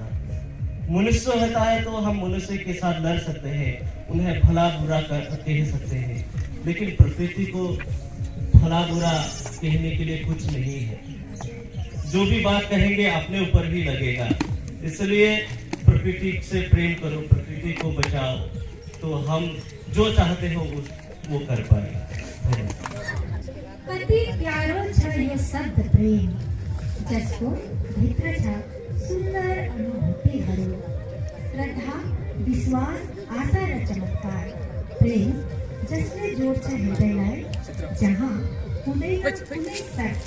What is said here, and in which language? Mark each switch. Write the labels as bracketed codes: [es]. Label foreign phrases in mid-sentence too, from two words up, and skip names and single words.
[hi] मनुष्य होता है तो हम मनुष्य के साथ लड़ सकते हैं, उन्हें भला बुरा कह सकते हैं, लेकिन प्रकृति को भला बुरा कहने के लिए कुछ नहीं है। जो भी बात कहेंगे अपने ऊपर ही लगेगा। इसलिए प्रकृति प्रकृति से प्रेम करो, प्रकृति को बचाओ, तो हम जो चाहते हो वो कर पाए। [ne] कति प्यारो छ यो शब्द प्रेम, जसको भित्र छ सुन्दर अनुभूतिहरू, श्रद्धा, विश्वास, आशा र चमत्कार। प्रेम जसले जोड्छ हृदयलाई, जहाँ हुँदैन कुनै शर्त।